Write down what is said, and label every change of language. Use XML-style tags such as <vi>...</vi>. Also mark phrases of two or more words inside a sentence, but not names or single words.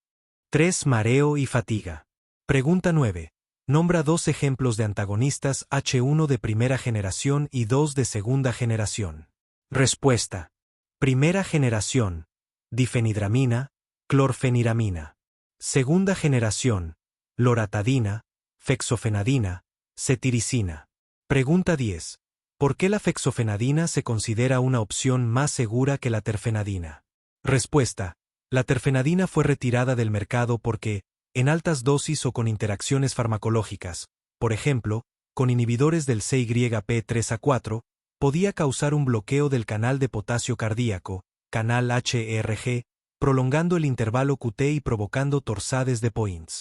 <es>3. Mareo y fatiga. Pregunta 9. Nombra 2 ejemplos de antagonistas H1 de primera generación y 2 de segunda generación. Respuesta. Primera generación. Difenidramina, clorfeniramina. Segunda generación. Loratadina, fexofenadina, cetiricina. Pregunta 10. ¿Por qué la fexofenadina se considera una opción más segura que la terfenadina? Respuesta. La terfenadina fue retirada del mercado porque, en altas dosis o con interacciones farmacológicas, por ejemplo, con inhibidores del CYP3A4, podía causar un bloqueo del canal de potasio cardíaco, canal HRG, prolongando el intervalo QT y provocando</es> <fr>torsades de Points.</fr>